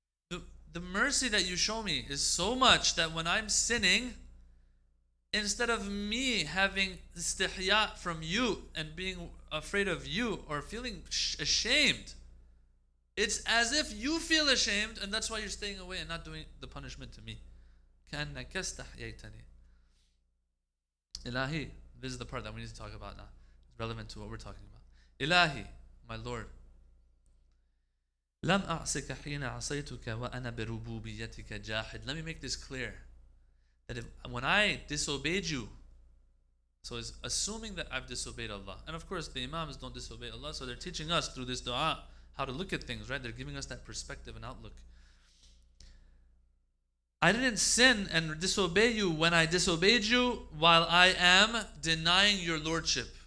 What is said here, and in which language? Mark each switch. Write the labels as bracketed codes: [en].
[en] The mercy that you show me is so much that when I'm sinning, instead of me having istihya from you and being afraid of you or feeling ashamed, it's as if you feel ashamed and that's why you're staying away and not doing the punishment to me. [ar] كَأَنَّكَ اسْتَحْيَيْتَنِي. [en] Ilahi, this is the part that we need to talk about now. It's relevant to what we're talking about. [ar] Ilahi, [en] my Lord, [ar] لم أعصك حين عصيتك وأنا بربوبيتك جاحد. [en] Let me make this clear. That when I disobeyed you, so it's assuming that I've disobeyed Allah. And of course the Imams don't disobey Allah, so they're teaching us through this dua how to look at things, right? They're giving us that perspective and outlook. I didn't sin and disobey you when I disobeyed you while I am denying your lordship.